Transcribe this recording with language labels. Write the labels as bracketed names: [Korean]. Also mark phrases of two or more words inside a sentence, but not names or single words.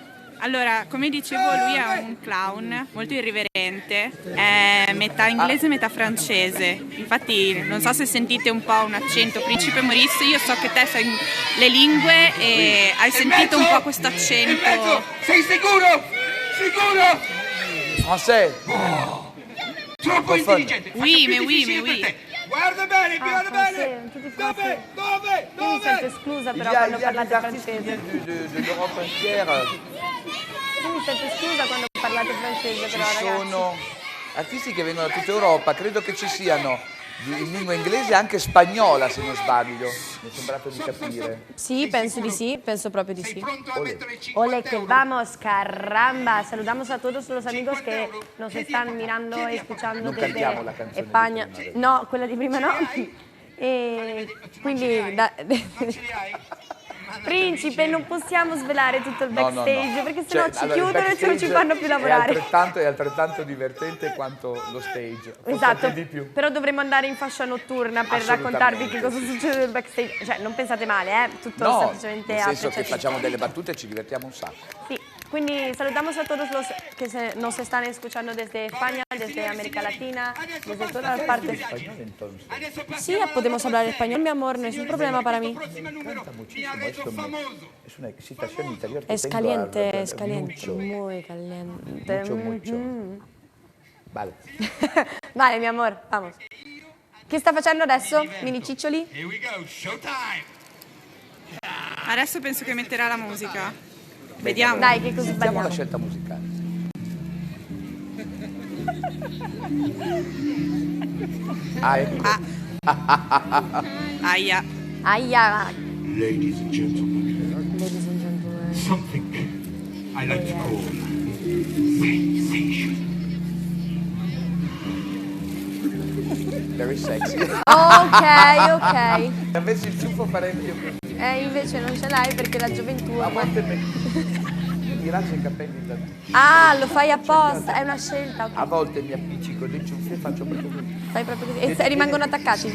[Italian] Allora, come dicevo, lui è un clown molto irriverente, è metà inglese e metà francese. Infatti, non so se sentite un po' un accento principe Maurice, io so che te sai le lingue e hai sentito un po' questo In mezzo! accento. Sei sicuro? Sicuro? Français. Troppo intelligente. Faccio [French] Oui, [Italian] più [French] mais oui, [Italian] difficile [French] mais [Italian] per [French] oui. [Italian] te. Guarda bene, guarda bene. tutti Dove? Dove? Io mi sento Dove? esclusa però [French] Il y a, [Italian] quando [French] il y a [Italian] parlate [French] des artistes qui [Italian] francese. [French] viennent de l'Europe entière. [Italian] Io mi sento esclusa quando parlate francese Ci però, ragazzi. sono artisti che vengono da tutta Europa, credo che ci siano in lingua inglese e anche spagnola, se non sbaglio. Mi è sembrato di capire. Sí, penso di sì, penso proprio di sí. Pronto a mettere 50 [Spanish] Ole que vamos, caramba. Saludamos a todos los amigos que nos están mirando y escuchando [Italian] Non [Spanish] desde [Italian] cantiamo la canzone di [Spanish] España. [Italian] prima, No, quella di prima no. E quindi Principe, non possiamo svelare tutto il No, no, no. backstage perché sennò Cioè, ci allora, il chiudono e non ci backstage fanno più lavorare. È altrettanto divertente quanto lo stage. forse Esatto, anche di più. però dovremmo andare in fascia notturna per Assolutamente. raccontarvi che cosa succede nel backstage. Cioè, non pensate male, tutto No, semplicemente nel senso che apprezzativo. facciamo delle battute e ci divertiamo un sacco. [Spanish] Sí, quindi saludamos a todos los que nos están escuchando desde España, desde América Latina, desde todas las partes. Español entonces. Sí, podemos hablar español, mi amor, no es un problema para mí. Me encanta muchísimo esto. Es una excitación interior que Es tengo caliente, es caliente, mucho, muy caliente. mucho. Vale. Vale, mi amor, vamos. [Italian] Che sta facendo adesso, mini ciccioli? [English] Here we go, showtime. [Italian] Adesso penso che metterà la musica. Vediamo. Dai, che così Sentiamo la balliamo. scelta musicale. Ah, ecco. Aia. Aia. [English] Ladies and gentlemen, Ladies and gentlemen. something I like to call sensation. Very sexy. [Italian] Ok. Se avessi il ciuffo farei più così. Invece non ce l'hai perché la gioventù A ormai... volte mi lascio i capelli da... Ah, lo fai apposta, è una scelta. Ok. A volte mi appiccico dei ciuffi e faccio proprio così. Fai proprio così. E rimangono attaccati.